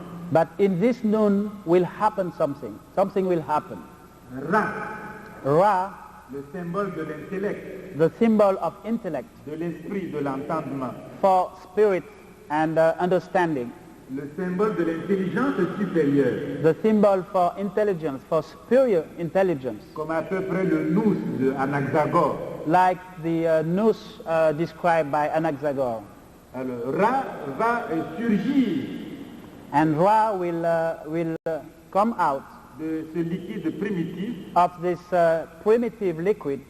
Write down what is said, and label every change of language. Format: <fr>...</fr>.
<en>But in this Noon will happen something. Something will happen. Ra,</en> <fr>le symbole de l'intellect,</fr> <en>the symbol of intellect,</en> <fr>de l'esprit, de l'entendement,</fr> <en>for spirit and understanding,</en> <fr>le symbole de l'intelligence supérieure,</fr> <en>the symbol for intelligence, for superior intelligence,</en> <fr>comme à peu près le nous de Anaxagore,</fr> <en>like the noose described by Anaxagore.</en> <fr>Alors, Ra va surgir</fr> <en>And Ra will come out</en> <fr>de ce liquide primitif</fr> <en>of this primitive liquid</en>